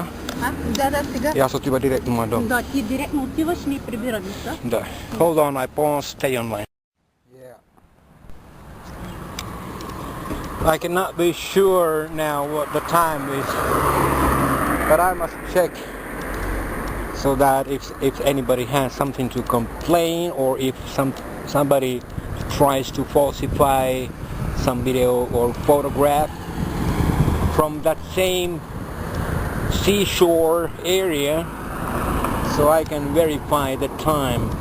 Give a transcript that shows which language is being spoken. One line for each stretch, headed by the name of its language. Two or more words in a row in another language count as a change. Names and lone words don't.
Bulgarian: Да, сега. И аз отива директно на дом. Да, ти директно отиваш и ни прибираме, да? Да.
English: Hold on, I pause, stay online. Yeah. I cannot be sure now what the time is, but I must check so that if anybody has something to complain, or if somebody tries to falsify some video or photograph from that same seashore area, so I can verify the time.